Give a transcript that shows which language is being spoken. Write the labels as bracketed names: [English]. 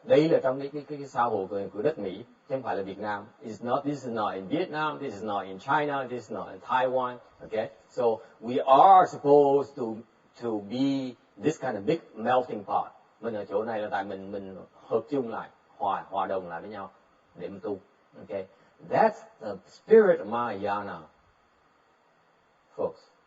[Vietnamese] Đây là trong cái xã hội của đất Mỹ, chứ không phải là Việt Nam. [English] This is not in Vietnam. This is not in China. This is not in Taiwan. Okay, so we are supposed to be this kind of big melting pot. [Vietnamese] Mình ở chỗ này là tại mình hợp chung lại, hòa đồng lại với nhau để mình tu. [English] Okay, that's the spirit of Mahayana, folks.